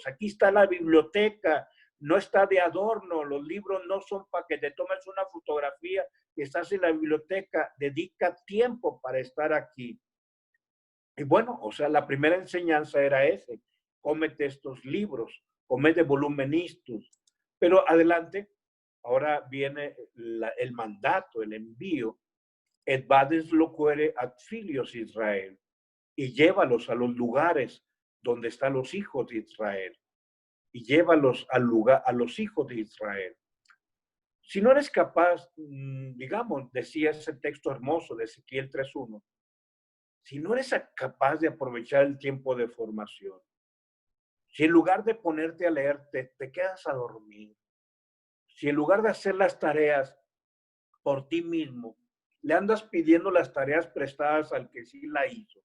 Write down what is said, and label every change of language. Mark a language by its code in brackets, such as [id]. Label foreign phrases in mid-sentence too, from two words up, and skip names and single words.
[es] Aquí está la biblioteca, no está de adorno, los libros no son para que te tomes una fotografía que estás en la biblioteca, dedica tiempo para estar aquí. Y bueno, o sea, la primera enseñanza era ese, cómete estos libros, comete volumenistus. Pero adelante, ahora viene el mandato, el envío, [la] et vades loquere ad filios Israel, [es] y llévalos a los lugares donde están los hijos de Israel, y llévalos al lugar, a los hijos de Israel. Si no eres capaz, digamos, decía ese texto hermoso de Ezequiel 3:1, si no eres capaz de aprovechar el tiempo de formación, si en lugar de ponerte a leer te quedas a dormir, si en lugar de hacer las tareas por ti mismo, le andas pidiendo las tareas prestadas al que sí la hizo.